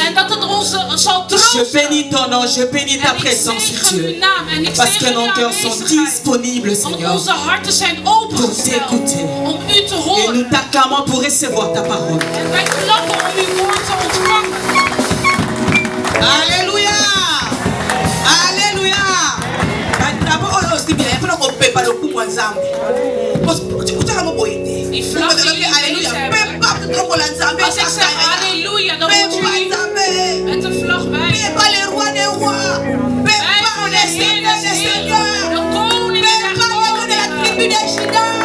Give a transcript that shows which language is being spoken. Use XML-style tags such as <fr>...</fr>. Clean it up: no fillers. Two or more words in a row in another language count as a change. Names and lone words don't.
<fr>Je bénis ton nom, je bénis ta présence, Dieu, parce que nos cœurs sont disponibles, Seigneur, pour t'écouter. Et nous t'acclamons pour recevoir ta parole. Alléluia. Alléluia.</fr> <nl>Als ik zeg halleluja, dan moet jullie met de vlag wijzen. Wij voor de Heer des Heeren, de koning der koningen.</nl>